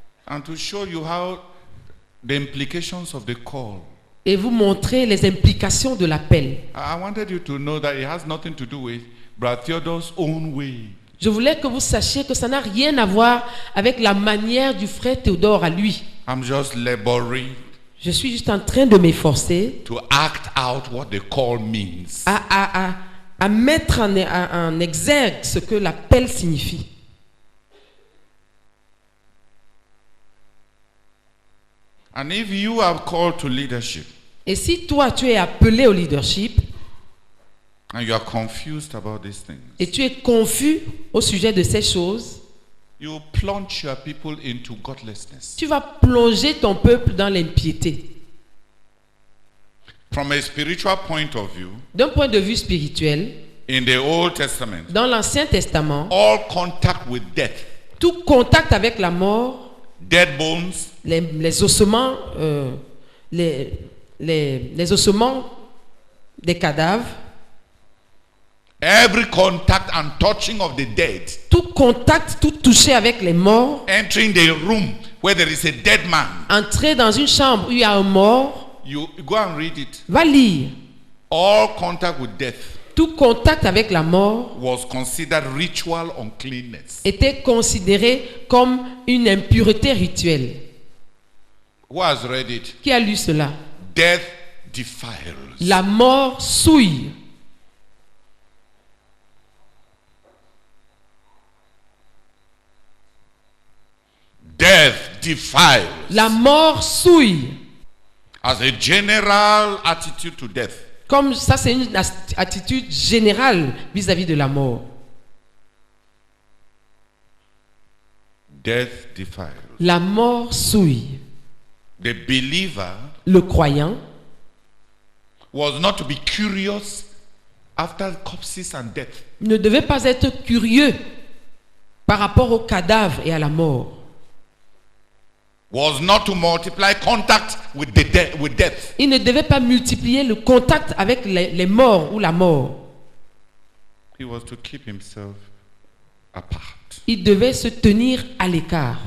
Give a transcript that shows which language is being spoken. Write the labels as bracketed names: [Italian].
[English] And to show you how the implications of the call. [French] Et vous montrer les implications de l'appel. [English] I wanted you to know that it has nothing to do with Brother Theodore's own way. [French] Je voulais que vous sachiez que ça n'a rien à voir avec la manière du frère Théodore à lui. [English] I'm just laboring. [French] Je suis juste en train de m'efforcer [English] To act out what the call means. [French] à mettre en exergue ce que l'appel signifie. [English] And if you are called to leadership, [French] et si toi tu es appelé au leadership, [English] and you are confused about these things, [French] et tu es confus au sujet de ces choses, [English] you plunge your people into godlessness. [French] tu vas plonger ton peuple dans l'impiété. [English] From a spiritual point of view, [French] D'un point de vue spirituel, [English] in the Old Testament, [French] dans l'Ancien Testament, [English] all contact with death, [French] tout contact avec la mort, [English] dead bones, [French] les ossements, les ossements des cadavres, [English] every contact and touching of the dead, [French] tout contact, tout toucher avec les morts, [English] entering the room where there is a dead man, [French] entrer dans une chambre où il y a un mort, [English] you go and read it. [French] va lire. [English] All contact with death [French] Tout contact avec la mort [English] was considered ritual uncleanness. [French] était considéré comme une impureté rituelle. [English] Who has read it? [French] Qui a lu cela? [English] Death defiles. [French] La mort souille. [English] Death defiles. [French] La mort souille. [English] As a general attitude to death. [French] Comme ça, c'est une attitude générale vis-à-vis de la mort. [English] Death defiles. [French] La mort souille. [English] The believer [French] le croyant [English] was not to be curious after corpses and death. [French] Ne devait pas être curieux par rapport aux cadavres et à la mort. [English] Was not to multiply contact with death. [French] Il ne devait pas multiplier le contact avec les morts ou la mort. [English] He was to keep himself apart. [French] Il devait se tenir à l'écart.